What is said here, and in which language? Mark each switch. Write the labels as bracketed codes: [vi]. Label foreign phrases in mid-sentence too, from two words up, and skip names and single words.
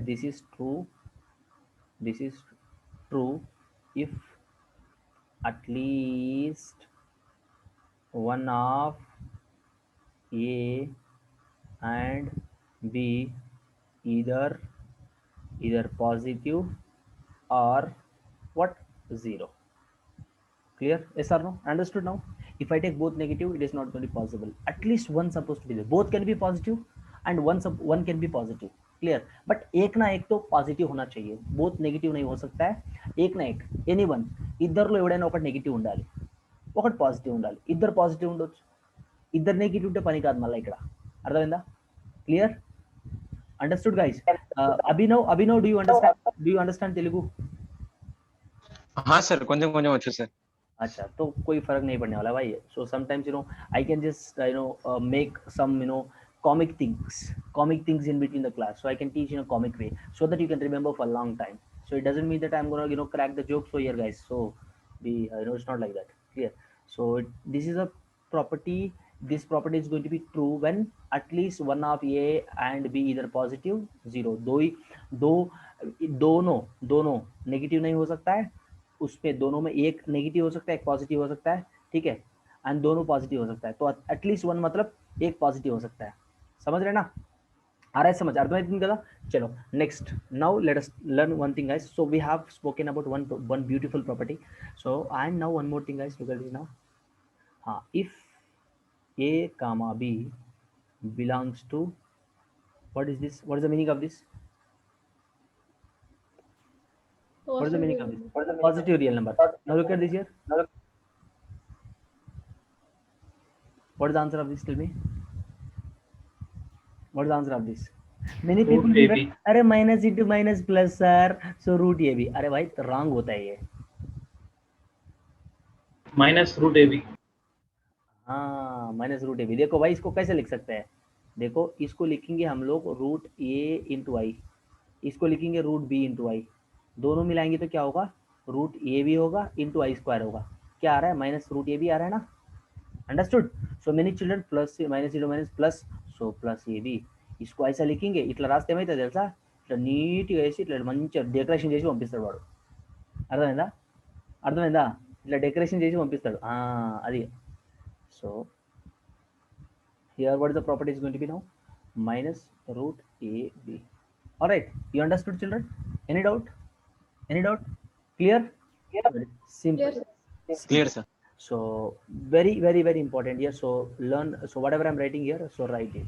[en] This is true if at least one of A and B either positive or what? 0. Clear? Yes or no? Understood now? If I take both negative, it is not going to be possible. At least one supposed to be there. Both can be positive and one can be positive. [hi] क्लियर? बट एक ना एक तो पॉजिटिव होना चाहिए. [en] both negative [hi] नहीं हो सकता है. एक ना एक [te] ఎనీవన్ ఇద్దరులో ఎవడైనా ఒకటి నెగిటివ్ ఉండాలి, ఒకటి పాజిటివ్ ఉండాలి. ఇద్దరు పాజిటివ్ ఉండొచ్చు, ఇద్దరు నెగిటివ్ ఉంటే పని కాదు మళ్ళీ ఇక్కడ. అర్థమైందా? క్లియర్? [en] understood guys? Abhinav do you understand Telugu? [hi] हाँ सर, [te] కొంచెం కొంచెం వచ్చు सर. [hi] अच्छा, तो कोई फर्क नहीं पड़ने वाला भाई. [en] So sometimes I can just make some comic things in between the class, so I can teach in a comic way so that you can remember for a long time. So it doesn't mean that I'm gonna crack the joke for here, guys. So it's not like that. Clear? So this is a property. This property is going to be true when at least one of A and B either positive 0. [hi] दोनों नेगेटिव नहीं हो सकता है. उसमें दोनों में एक नेगेटिव हो सकता है, एक पॉजिटिव हो सकता है. ठीक है? एंड दोनों पॉजिटिव हो सकता है. तो [en] at least one [hi] मतलब एक पॉजिटिव हो सकता है. समझ रहे ना? आ रहा है समझ, अर्थमैतिक కదా. [en] चलो next, now let us learn one thing guys. So we have spoken about one beautiful property. So and now one more thing guys, look at this now. If A comma B belongs to, what is this, what is the meaning of this, what is the meaning of this, positive real number. Now look at this here, what is the answer of this, tell me, what is the answer of this. Many Root people give AB. it, अरे minus into minus plus sir, so root AB. [hi] अरे भाई wrong होता है ये. [en] Minus root AB. हाँ minus root A B. [hi] देखो भाई इसको कैसे लिख सकते हैं, देखो इसको लिखेंगे हम लोग [en] root A into i, [hi] इसको लिखेंगे [en] root B into i, [hi] दोनों मिलाएंगे तो क्या होगा, [en] root A [hi] भी होगा [en] into i square [hi] होगा. क्या आ रहा है, [en] minus root A B [hi] आ रहा है ना. [en] Understood. So many children plus minus into minus plus, So plus AB. [hi] इसको ऐसा लिखेंगे, [te] ఇట్లా రాస్తే ఏమవుతుంది తెలుసా, ఇట్లా నీట్గా వేసి ఇట్లా మంచిగా డెకరేషన్ చేసి పంపిస్తాడు వాడు. అర్థమైందా, అర్థమైందా, ఇట్లా డెకరేషన్ చేసి పంపిస్తాడు అది. [en] సో here what is the property is going to be now, minus root ab. All right, you understood children, any doubt, any doubt, clear? Simple. Clear sir. So very very very important here. So learn, so whatever I'm writing here, so write it.